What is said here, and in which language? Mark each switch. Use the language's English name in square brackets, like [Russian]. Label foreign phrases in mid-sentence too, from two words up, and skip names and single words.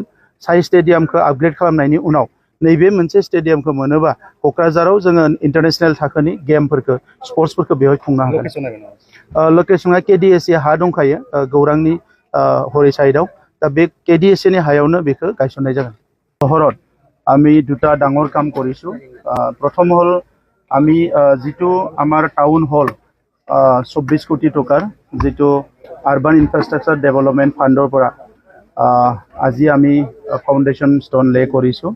[Bodo] साइ स्टेडियामखौ आपग्रेड खालामनायनि उनाव नैबे मोनसे स्टेडियामखौ मोनोबा क'क्राझाराव जोङो इन्टारनेशनेल थाखोनि गेमफोरखौ स्पर्ट्सफोरखौ बेवहाय खुंनो हागोन। लकेसना KDSA हा दंखायो गौरांनि हरै साइडआव। दा बे KDSA नि हायावनो बेखौ गायसननाय जागोन। [Assamese] চহৰত আমি দুটা ডাঙৰ কাম কৰিছোঁ। [Bodo] প্ৰথম হ'ল আমি যিটো আমাৰ টাউন হল 24 কোটি টকাৰ যিটো [English] urban infrastructure development fund [Bodo] পৰা আজি আমি [English] foundation stone lay [Bodo] কৰিছোঁ।